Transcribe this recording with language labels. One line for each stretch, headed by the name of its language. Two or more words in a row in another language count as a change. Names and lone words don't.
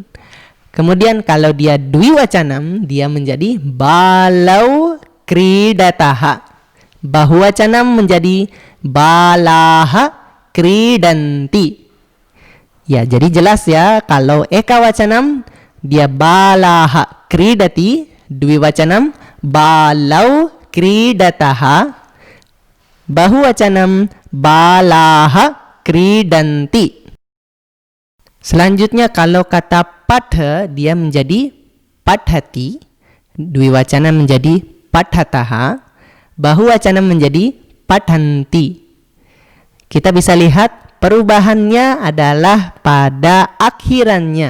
Indonesian: Kemudian kalau dia dwiwacanam, dia menjadi
Sanskrit: बालौ क्रीडतः. Bahuwacanam menjadi बालाः क्रीडन्ति.
Indonesian: Ya, jadi jelas ya, kalau ekawacanam dia
Sanskrit: बालः क्रीडति, द्विवचनम् बालौ क्रीडतः, बहुवचनम् बालाः क्रीडन्ति.
Indonesian: Selanjutnya kalau kata patha dia menjadi pathati, dwiwacana menjadi pathataha, bahuwacana menjadi pathanti. Kita bisa lihat perubahannya adalah pada akhirannya.